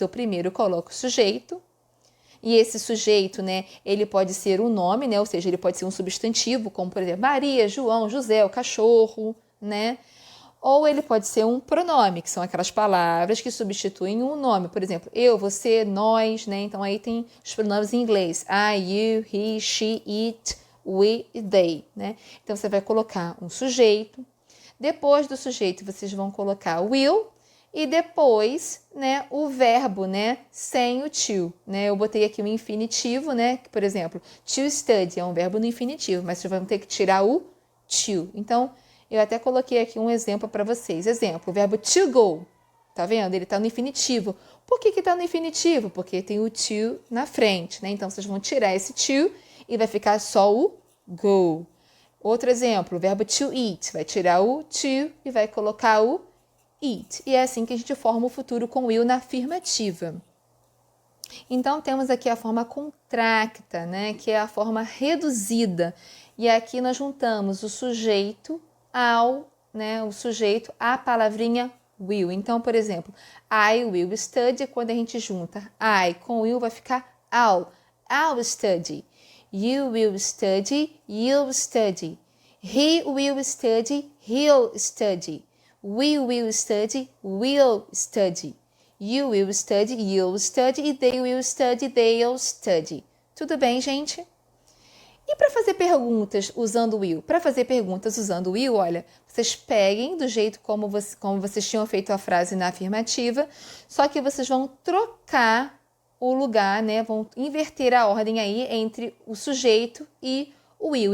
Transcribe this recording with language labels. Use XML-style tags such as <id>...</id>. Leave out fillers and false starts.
<pt>Eu primeiro coloco o sujeito. E esse sujeito, né, ele pode ser um nome, né, ou seja, ele pode ser um substantivo, como por exemplo, Maria, João, José, o cachorro, né? Ou ele pode ser um pronome, que são aquelas palavras que substituem um nome. Por exemplo, eu, você, nós, né? Então, aí tem os pronomes em inglês.</pt> <en>I, you, he, she, it, we e they, né?</en> <pt>Então, você vai colocar um sujeito. Depois do sujeito, vocês vão colocar will. E depois, né, o verbo, né, sem o to, né? Eu botei aqui o infinitivo, né? Que, por exemplo, to study é um verbo no infinitivo, mas vocês vão ter que tirar o to. Então, eu até coloquei aqui um exemplo para vocês. Exemplo, o verbo to go. Tá vendo? Ele está no infinitivo. Por que está no infinitivo? Porque tem o to na frente, né? Então, vocês vão tirar esse to e vai ficar só o go. Outro exemplo, o verbo to eat. Vai tirar o to e vai colocar o eat. E é assim que a gente forma o futuro com will na afirmativa. Então, temos aqui a forma contracta, né? Que é a forma reduzida. E aqui nós juntamos o sujeito ao, né, o sujeito à palavrinha will. Então, por exemplo,</pt> <en>I will study,</en> <pt>quando a gente junta I com will, vai ficar</pt> <en>I'll study. You will study, you'll study. He will study, he'll study. We will study, we'll study. You will study, you'll study. E they will study, they'll study.</en> <pt>Tudo bem, gente? E para fazer perguntas usando o will? Para fazer perguntas usando o will, olha, vocês peguem do jeito como vocês tinham feito a frase na afirmativa, só que vocês vão trocar o lugar, né? Vão inverter a ordem aí entre o sujeito e o will.</pt>